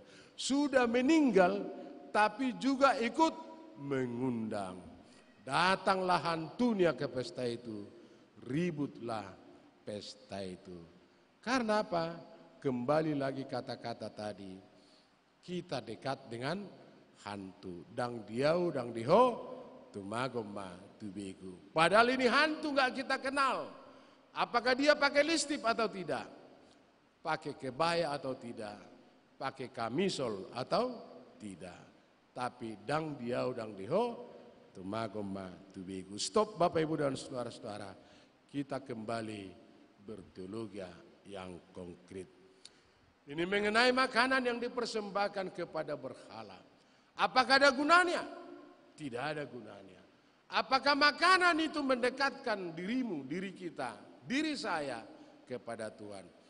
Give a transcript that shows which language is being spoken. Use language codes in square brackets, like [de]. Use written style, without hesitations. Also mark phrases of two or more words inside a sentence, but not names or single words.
[id] Sudah meninggal tapi juga ikut mengundang. Datanglah hantunya ke pesta itu, ributlah pesta itu. Karena apa? Kembali lagi kata-kata tadi, kita dekat dengan hantu. [bbc] Dang diau, dang diho, tumagoma tubiku. [id] Padahal ini hantu gak kita kenal. Apakah dia pakai listip atau tidak? Pakai kebaya atau tidak? Pakai kamisol atau tidak? [bbc] Tapi dang diau, dang diho, tumagoma tubiku. [id] Stop Bapak Ibu dan saudara-saudara. Kita kembali berteologi yang konkret. Ini mengenai makanan yang dipersembahkan kepada berhala. Apakah ada gunanya? Tidak ada gunanya. Apakah makanan itu mendekatkan dirimu, diri kita, diri saya kepada Tuhan?